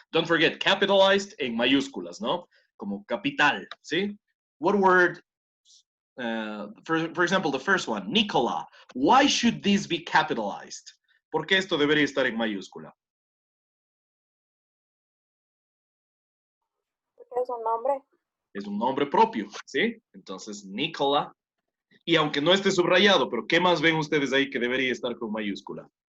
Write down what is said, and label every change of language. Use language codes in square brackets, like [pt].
[en] Don't forget, capitalized [es] en mayúsculas, ¿no? Como capital, ¿sí? [en] What word, for example, the first one, Nicola. Why should this be capitalized? [es] ¿Por qué esto debería estar en mayúscula? Es un nombre. Es un nombre propio, ¿sí? Entonces, Nicola. Y aunque no esté subrayado, pero ¿qué más ven ustedes ahí que debería estar con mayúscula?